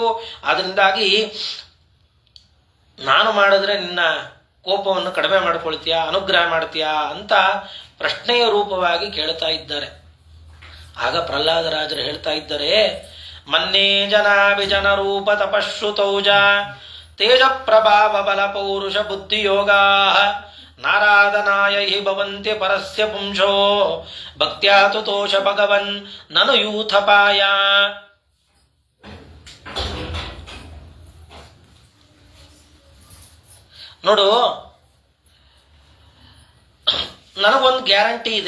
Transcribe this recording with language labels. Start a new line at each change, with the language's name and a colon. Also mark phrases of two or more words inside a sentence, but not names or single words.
Kannada: ಅದರಿಂದಾಗಿ ನಾನು ಮಾಡಿದ್ರೆ ನಿನ್ನ ಕೋಪವನ್ನು ಕಡಿಮೆ ಮಾಡ್ಕೊಳ್ತೀಯಾ, ಅನುಗ್ರಹ ಮಾಡ್ತೀಯಾ ಅಂತ ಪ್ರಶ್ನೆಯ ರೂಪವಾಗಿ ಕೇಳ್ತಾ ಇದ್ದಾರೆ. ಆಗ ಪ್ರಹ್ಲಾದರಾಜರು ಹೇಳ್ತಾ ಇದ್ದಾರೆ,
Sanskrit: ಮನ್ನೇ ಜನಾಭಿಜನ ರೂಪ ತಪಶ್ರುತೌಜ ತೇಜ ಪ್ರಭಾವ ಬಲ ಪೌರುಷ ಬುದ್ಧಿಯೋಗಾ ನಾರಾಧನಾಯ ಹಿ ಭವಂತಿ ಪರಸ್ಯ ಪುಂಸೋ ಭಕ್ತ್ಯಾ ತುತೋಷ ಭಗವನ್ ನನು ಯೂಥಪಾಯ.
Kannada: ನೋಡು, ನನಗೊಂದು ಗ್ಯಾರಂಟಿ ಇದೆ.